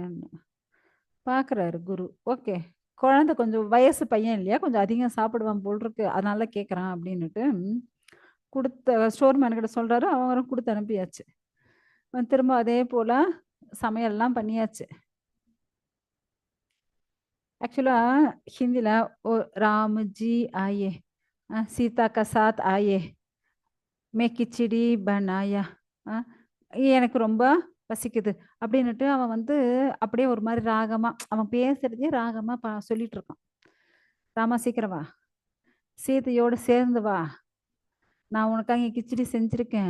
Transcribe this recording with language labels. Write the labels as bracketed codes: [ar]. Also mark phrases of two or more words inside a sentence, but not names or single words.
[ta] பார்க்குறாரு குரு. ஓகே குழந்தை கொஞ்சம் வயசு பையன் இல்லையா, கொஞ்சம் அதிகம் சாப்பிடுவான் போல் இருக்கு, அதனால கேட்குறான் அப்படின்னுட்டு கொடுத்த ஸ்டோர் மேன்கிட்ட சொல்றாரு. அவங்களும் கொடுத்து அனுப்பியாச்சு. திரும்ப அதே போல சமையல்லாம் பண்ணியாச்சு. ஆக்சுவலா ஹிந்திலா [hi] ओ राम जी आए सीता का साथ आए मैं கிச்சடி बनाया [ta] எனக்கு ரொம்ப பசிக்குது அப்படின்னுட்டு அவன் வந்து அப்படியே ஒரு மாதிரி ராகமா அவன் பேசுறதே ராகமா சொல்லிட்டு இருக்கான். ராமா சீக்கிரம் வா. சீதையோடு சேர்ந்து வா. நான் உனக்காக கிச்சடி செஞ்சிருக்கேன்.